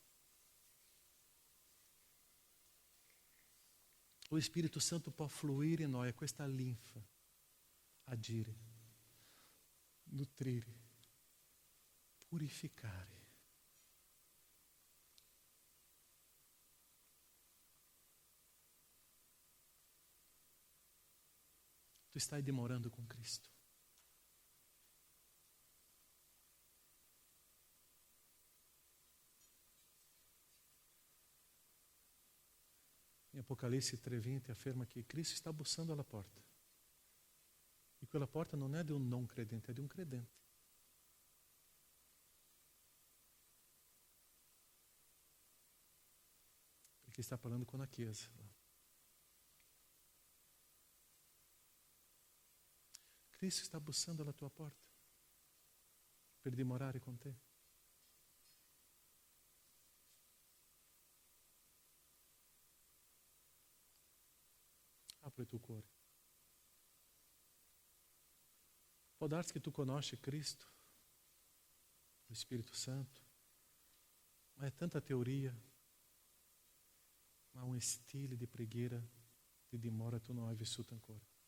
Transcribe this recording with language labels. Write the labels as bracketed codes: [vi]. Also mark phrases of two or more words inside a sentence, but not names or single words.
[it] O Spirito Santo può fluire in noi, è questa linfa, agire, nutrire, purificare. Tu stai dimorando com Cristo. [pt] Em Apocalipse 3:20 afirma que Cristo está bussando [it] alla porta. E quella porta [pt] não é de um não credente, é de um credente. Porque está falando com a Chiesa. [it] Cristo está bussando alla tua porta per dimorare con te. Apre o tuo cuore. Può darsi che tu conosci Cristo, lo Spirito Santo, ma è tanta teoria, ma un stile di preghiera di dimora tu non hai vissuto ancora.